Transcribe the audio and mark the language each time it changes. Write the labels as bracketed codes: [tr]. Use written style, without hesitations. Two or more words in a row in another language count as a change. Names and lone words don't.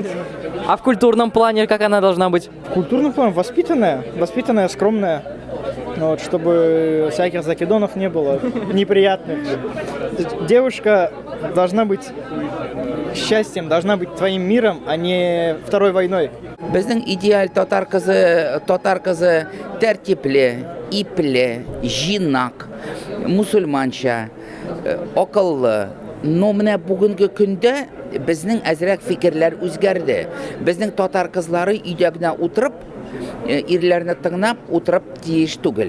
[ru] А в культурном плане как она должна быть? В культурном плане воспитанная, скромная. Вот, чтобы всяких закидонов не было, неприятных. Девушка должна быть счастьем, должна быть твоим миром, а не второй войной. [tt] Безнең идеаль татар кызы тәртипле, ипле, җинак, мусульманча, акыллы. Но менә бүгенге көндә безнең әзрәк фикерләр үзгәрде. Безнең татар кызлары өйдә генә утырып, ирләрне тыңлап утырып тиеш түгел.